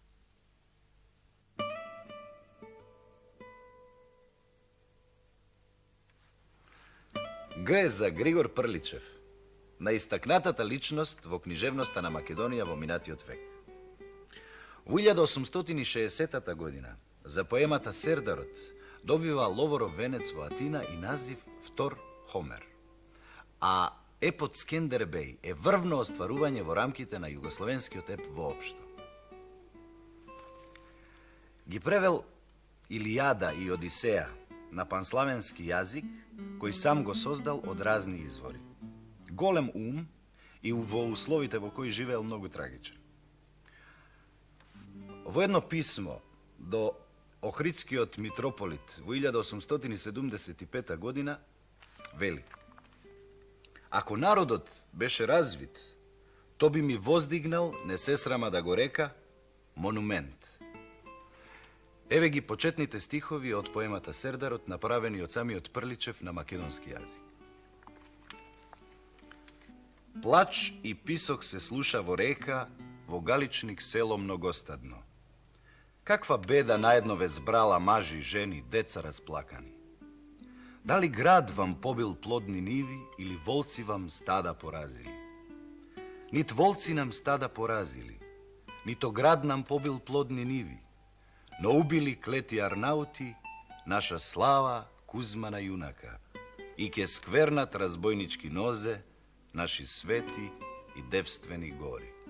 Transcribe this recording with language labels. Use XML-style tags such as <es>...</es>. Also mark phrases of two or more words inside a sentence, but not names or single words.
<mk>Г е за Григор Прличев, наистакнатата личност во книжевноста на Македонија во минатиот век. Во 1860 година, за поемата Сердарот, добива Ловоров венец во Атина и назив Втор Хомер. А епот Скендербеј је врвно остварување во рамките на југословенскиот еп воопшто. Ги превел Илијада и Одисеја на панславенски јазик, кои сам го создал од разни извори. Голем и во условите во кои живел многу трагичан. Ово едно писмо до Охридскиот митрополит у 1875. година вели: ако народот беше развит, то би ми воздигнал, не сесрама да го река, монумент. Ево ги почетните стихови од поемата Сердарот, направени од самиот Прличев на македонски јазик. Плач и писок се слуша во река, во галичник село многустадно. Каква беда наеднове збрала мажи, жени, деца расплакани. Да ли град вам побил плодни ниви или волци вам стада поразили? Нит волци нам стада поразили, нито град нам побил плодни ниви, но убили клети Арнаути, наша слава Кузмана јунака, и ќе скврнат разбојнички нозе, наши свети и девствени гори.</mk>